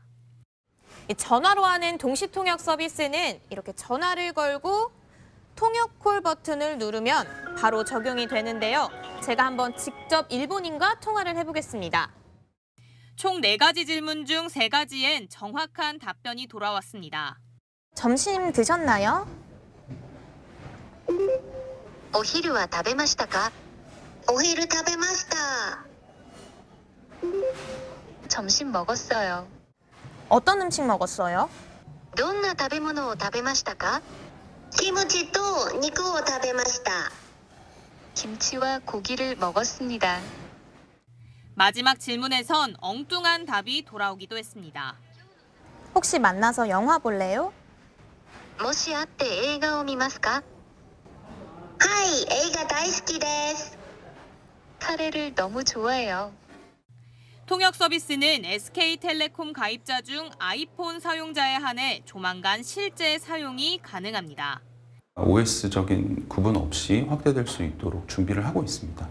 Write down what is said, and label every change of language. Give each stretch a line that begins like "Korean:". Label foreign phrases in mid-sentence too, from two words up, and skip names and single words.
Korean: 전화로 하는 동시통역 서비스는 이렇게 전화를 걸고 통역 콜 버튼을 누르면 바로 적용이 되는데요. 제가 한번 직접 일본인과 통화를 해보겠습니다. 총 4가지 질문 중 3가지엔 정확한 답변이 돌아왔습니다. 점심 드셨나요?
Japanese: お昼は食べましたか? お昼食べました.
Korean: 점심 먹었어요. 어떤 음식 먹었어요?
Japanese: どんな食べ物を食べましたか? キムチと肉を食べました.
Korean: 김치와 고기를 먹었습니다. 마지막 질문에선 엉뚱한 답이 돌아오기도 했습니다. 혹시 만나서 영화 볼래요?
Japanese: もし会って映画を見ますか? はい、映画大好きです.
Korean: 카레를 너무 좋아해요. 통역 서비스는 SK텔레콤 가입자 중 아이폰 사용자에 한해 조만간 실제 사용이 가능합니다. OS적인 구분 없이 확대될 수 있도록 준비를 하고 있습니다.